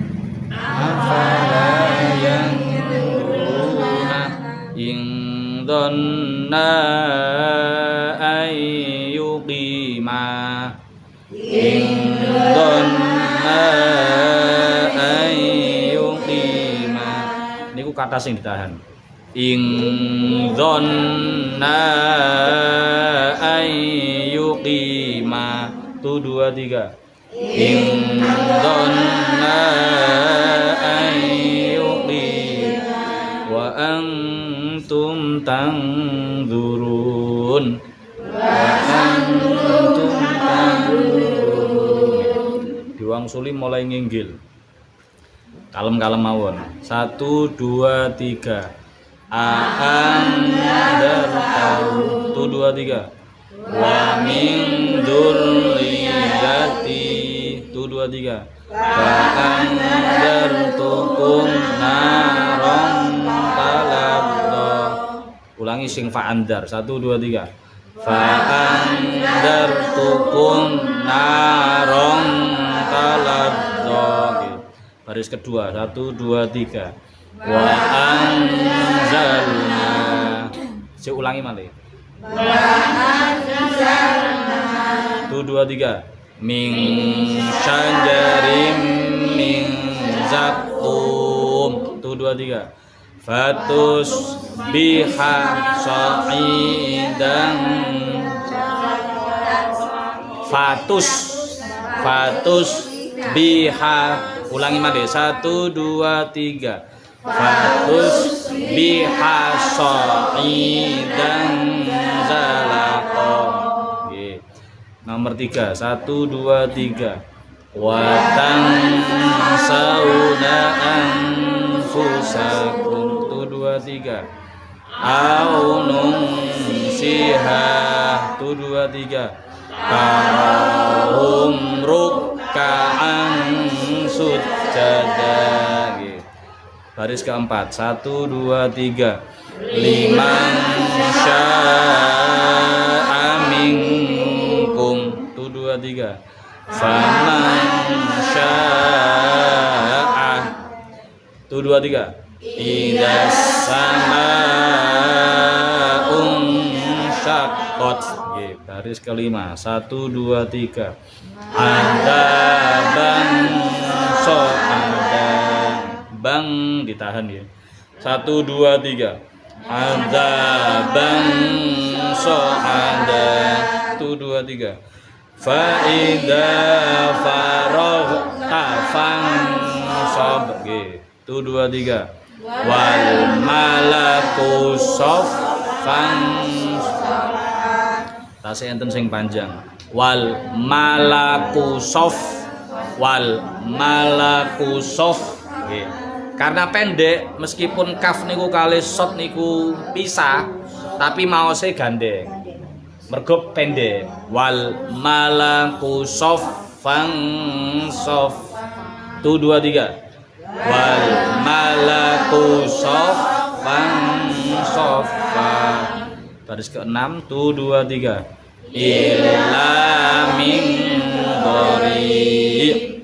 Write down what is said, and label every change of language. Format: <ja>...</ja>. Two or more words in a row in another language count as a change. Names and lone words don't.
<ar>إن ظنا أن يقيما</ar> <jv>niku kata sing ditahan.</jv> <ar>إن ظنا أن يقيما. 1 2 3. إن ظنا أن يقيما وأنتم تنظرون. تنظرون وأنتم تنظرون.</ar> <jv>Diwangsuli mulai nginggil. Kalem-kalem mawon. 1 2 3.</jv> <ar>A'andartahu. 1 2 3. ومن ذريتي. 1 2 3. فأنذرتكم نارا تلظى.</ar> <jv>Ulangi sing fa'andar. 1 2 3.</jv> <ar>فأنذرتكم نارا تلظى.</ar> <id>Baris kedua 1 2 3.</id> <ar>وأنزلنا.</ar> <id>Saya ulangi malih.</id> <ar>وأنزلنا.</ar> <id>1 2 3.</id> <ar>من شجر من زقوم. 1 2 3. فتصبح صعيدا. فتصبح.</ar> <jv>Ulangi malih 1 2 3.</jv> <ar>فتصبح صعيدا زلقا.</ar> <jv>Nggih. Nomor 3 1 2 3.</jv> <ar>وتنسون أنفسكم. 1 2 3. أو ننسها. 1 2 3. كهم ركعا سجدا.</ar> <id>Baris keempat 1 2 3.</id> <ar>لمن شاء منكم. 1 2 3. فمن شاء. 1 2 3. إذا السماء شقت.</ar> <id>Baris kelima 1 2 3.</id> <ar>عذابا صعدا.</ar> <jv>Bang ditahan ya. 1 2 3.</jv> <ar>عذابا صعدا. 1 2 3. فإذا فرغت فانصب. 1 2 3. والملك صفا.</ar> <jv>Tasih enten sing panjang.</jv> <ar>والملك صف والملك صف. Nggih.</ar> <jv>Karena pendek, meskipun kaf niku kali sot niku pisah, tapi maose gandeng. Mergo pendek.</jv> <ar>والملك صفا صف. 1 2 3. والملك صفا صفا.</ar> <id>Baris ke-6 1 2 3.</id> <ar>إلا من ضريع.</ar>